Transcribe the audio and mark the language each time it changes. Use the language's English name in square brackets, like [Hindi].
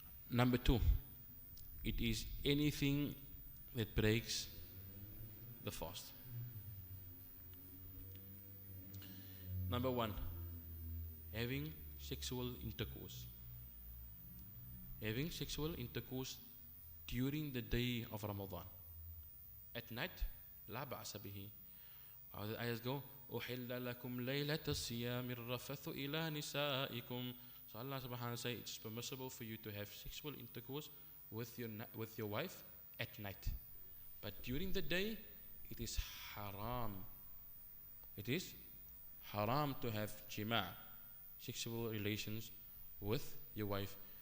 [English] Number 2, it is anything that breaks the fast. Number 1, having sexual intercourse. Having sexual intercourse during the day of Ramadan. At night, [Arabic] لا بأس به. [English] The ayahs go, [Arabic] أُحِلَّ لَكُمْ لَيْلَةَ الصِّيَامِ الرَّفَثُ إِلَى نِسَائِكُمْ. [English] So Allah subhanahu wa ta'ala says it's permissible for you to have sexual intercourse with your wife at night. But during the day, it is haram. It is haram to have jima', sexual relations with your wife.